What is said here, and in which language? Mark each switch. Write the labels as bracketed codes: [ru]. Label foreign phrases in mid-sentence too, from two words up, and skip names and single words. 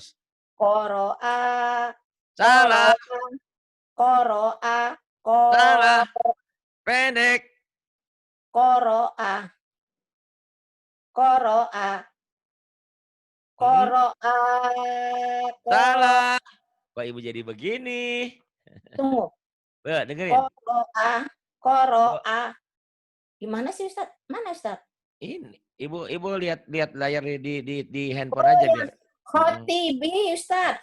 [id] koroa, Salah. koroa, koroa, Salah. Pendek. koroa, koroa, Mm-mm. koroa, koro. Salah. Kok ibu jadi begini? Tunggu. Dengerin. Koroa, Oh, koroa. Gimana sih Ustaz? Mana Ustaz? ini ibu lihat layar di handphone Oh aja ya, biar. khotibi Ustaz.